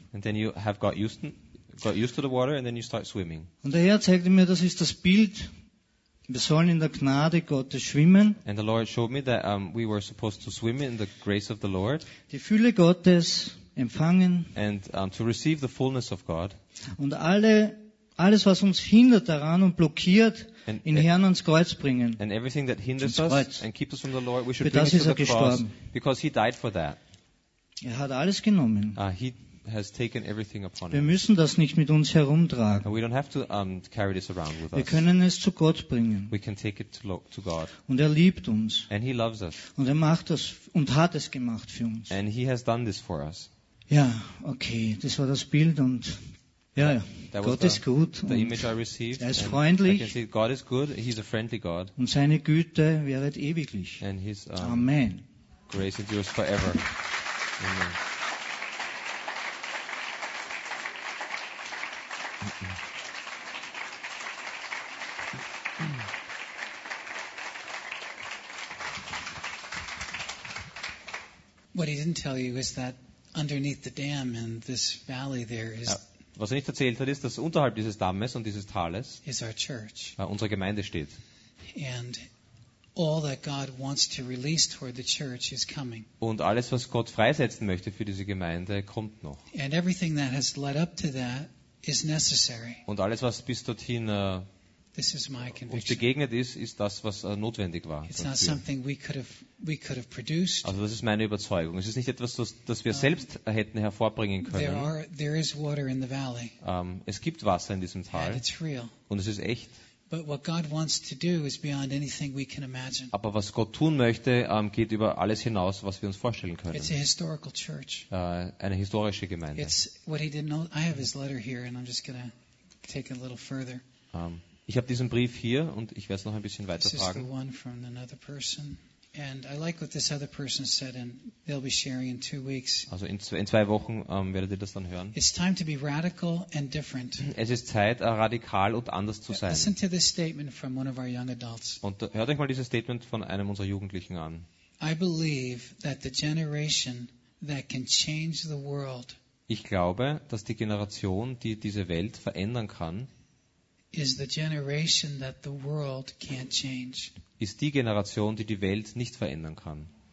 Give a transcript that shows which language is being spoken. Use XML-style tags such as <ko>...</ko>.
<en>And then you have got used to the water and then you start swimming.</en> <de>Und der Herr zeigte mir, das ist das Bild. Wir sollen in der Gnade Gottes schwimmen.</de> <en>And the Lord showed me that we were supposed to swim in the grace of the Lord.</en> <de>Die Fülle Gottes empfangen.</de> <en>And to receive the fullness of God.</en> <de>Und alles, was uns hindert daran und blockiert, in Herrn ans Kreuz bringen.</de> <en>And everything that hinders us and keeps us from the Lord, we should bring it to the cross, because he died for that.</en> <de>Er hat alles genommen.</de> <en>He has taken everything upon</en> <de>us. Wir müssen das nicht mit uns herumtragen.</de> <en>We don't have to carry this around with us.</en> <de>Wir können es zu Gott bringen.</de> <en>We can take it to God.</en> <de>Und er liebt uns.</de> <en>And he loves us.</en> <de>Und er macht das und hat es gemacht für uns.</de> <en>And he has done this for us.</en> <de>Ja, okay, das war das Bild und ja, ja. Gott ist gut.</de> <en>The image I received.</en> <de>Er ist freundlich.</de> <en>I can see God is good. He's a friendly God.</en> <de>Und seine Güte währet ewiglich.</de> <en>And his Amen. Grace endures forever. Amen. What he didn't tell you is that underneath the dam in this valley there is.</en> <de>Was er nicht erzählt hat, ist, dass unterhalb dieses Dammes und dieses Tales unsere Gemeinde steht.</de> <en>And all that God wants to release toward the church is coming.</en> <de>Und alles, was Gott freisetzen möchte für diese Gemeinde, kommt noch.</de> <en>And everything that has led up to that is necessary.</en> <de>Und alles, was bis dorthin</de> <en>this is my conviction.</en> <de>Uns begegnet ist, ist das, was notwendig war.</de> <en>It's not something we could have produced.</en> <de>Also das ist meine Überzeugung. Es ist nicht etwas, das wir selbst hätten hervorbringen können.</de> <en>There is water in the valley.</en> <de>Es gibt Wasser in diesem Tal.</de> <en>And it's real.</en> <de>Und es ist echt.</de> <en>But what God wants to do is beyond anything we can imagine.</en> <de>Aber was Gott tun möchte, geht über alles hinaus, was wir uns vorstellen können.</de> <en>It's a historical church.</en> <de>Eine historische Gemeinde.</de> <en>It's what he didn't know. I have his letter here, and I'm just gonna take it a little further.</en> <de>Ich habe diesen Brief hier und ich werde es noch ein bisschen weiter fragen.</de> <en>This is the one from another person. And I like what this other person said, and they'll be sharing in 2 weeks.</en> <de>Also in 2 Wochen werdet ihr das dann hören.</de> <en>It's time to be radical and different.</en> <de>Es ist Zeit, radikal und anders zu sein.</de> <en>Listen to this statement from one of our young adults.</en> <de>Und hört euch mal dieses Statement von einem unserer Jugendlichen an.</de> <en>I believe that the generation that can change the world.</en> <de>Ich glaube, dass die Generation, die diese Welt verändern kann,</de> <en>is the generation that the world can't change.</en> <de>Ist die Generation, die Welt nicht verändern kann.</de>